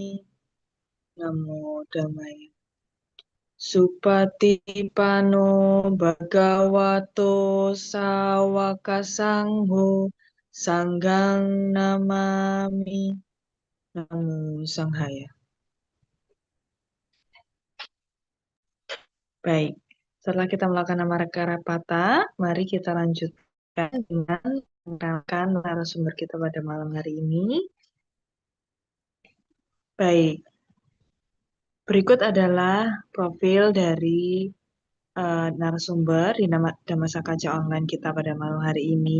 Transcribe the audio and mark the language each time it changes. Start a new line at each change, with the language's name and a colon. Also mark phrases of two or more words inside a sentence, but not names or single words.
Pali: Namo Dhammaya. Supatipano Bhagavato Sawaka Sangho Sanggang Namami. Namo Sanghaya.
Indonesian: Baik, setelah kita melakukan
Pali: nama Karapata,
Indonesian: mari kita lanjutkan dengan mengenalkan narasumber kita pada malam hari ini. Baik, berikut adalah profil dari narasumber di Dhammasaka Kaca Online kita pada malam hari ini.